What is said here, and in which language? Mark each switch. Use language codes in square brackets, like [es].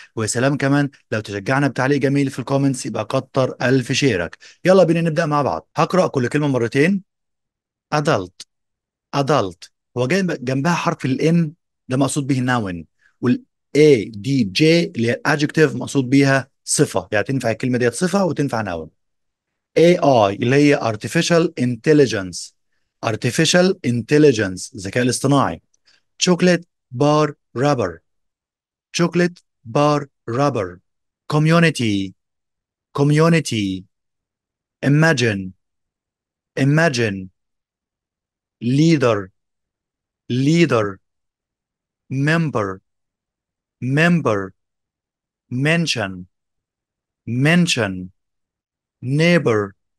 [ar] ويا سلام كمان لو تشجعنا بتعليق جميل في الكومنتس، يبقى كتر الف شيرك. يلا بينا نبدا مع بعض. هقرا كل كلمه مرتين. adult. adult. هو جاي جنبها حرف الان، ده مقصود به noun. وال A D J اللي هي adjective مقصود بيها صفة، يعني تنفع الكلمة ديت صفة وتنفع noun. [en] AI اللي هي artificial intelligence. [ar] artificial intelligence الذكاء الاصطناعي. [en] chocolate bar rubber. chocolate bar rubber. community. community. imagine. imagine. leader. leader. member. member. mention. mention. neighbor.